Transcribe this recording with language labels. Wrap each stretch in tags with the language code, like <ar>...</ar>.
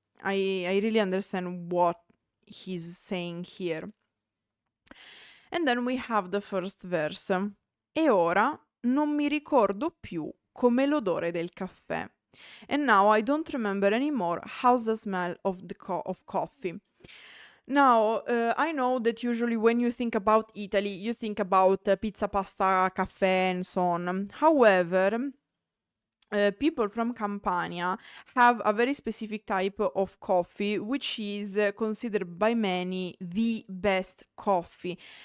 <en>I really understand what he's saying here. And then we have the first verse.</en> <it>E ora non mi ricordo più come l'odore del caffè.</it> <en>And now I don't remember anymore how's the smell of of coffee. Now, I know that usually when you think about Italy, you think about pizza, pasta, caffè, and so on. However, people from Campania have a very specific type of coffee, which is considered by many the best coffee.</en>